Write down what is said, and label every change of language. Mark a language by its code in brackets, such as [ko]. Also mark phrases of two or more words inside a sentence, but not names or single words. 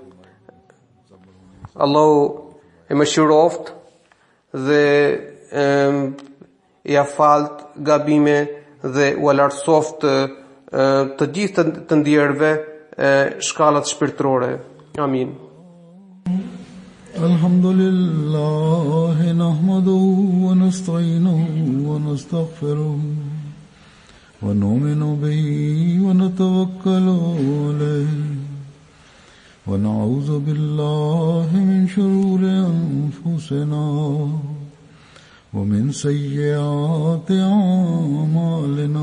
[sq] Allahu e mëshiroft dhe ja falt gabime dhe u lartësoft të gjithë të ndjerëve shkallat shpirtërore. Amin. [ar] الحمد لله نحمده ونستعينه ونستغفره ونؤمن به ونتوكل عليه ونعوذ بالله من شرور أنفسنا ومن سيئات أعمالنا.